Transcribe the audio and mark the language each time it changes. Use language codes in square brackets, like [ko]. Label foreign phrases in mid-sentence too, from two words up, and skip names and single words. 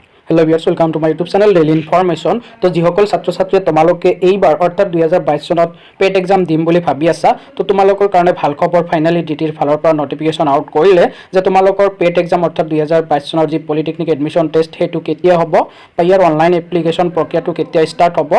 [en] hello viewers welcome to my YouTube channel Daily Information. [as] তো যিসকল ছাত্ৰ ছাত্ৰীয়ে তোমালোকে এইবাৰ অৰ্থাৎ 2022 চনত [en] PET exam [as] দিম বুলি ভাবি আছা, তো তোমালোকৰ কাৰণে ভাল খবৰ, ফাইনালি ডিটিৰ ফালৰ পৰা [en] notification out [as] কৰিলে যে তোমালোকৰ [en] PET exam [as] অৰ্থাৎ 2022 চনৰ যি পলিটেকনিক এডমিশ্যন টেষ্ট সেইটো কেতিয়া হ'ব বা ইয়াৰ [en] online application [as] প্ৰক্ৰিয়াটো কেতিয়া ষ্টাৰ্ট হ'ব।